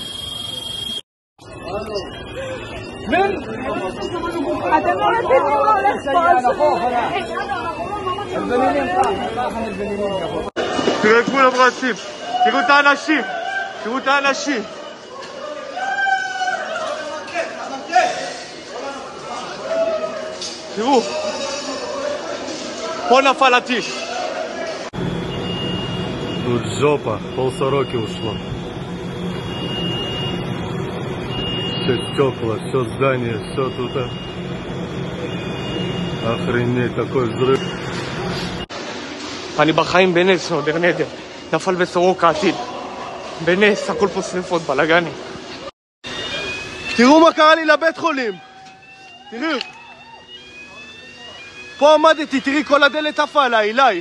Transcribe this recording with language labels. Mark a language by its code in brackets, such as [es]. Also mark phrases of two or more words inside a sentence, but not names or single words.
[he] אתם לא מבינים מה הולך פה. תראו את כולם רצים. תראו את האנשים. תראו את האנשים. תראו. פה נפל הטיל. [ru] Тут жопа, полсороки ушло. Все стекла, все здание, все тут. Охренеть, такой взрыв. [he] אני בחיים בנס, נודר נדר. נפל בסורוקה הטיל. בנס, הכל פה שריפות, בלגנים. תראו מה קרה לי לבית חולים. תראו. פה עמדתי, תראי, כל הדלת עפה עליי, אליי.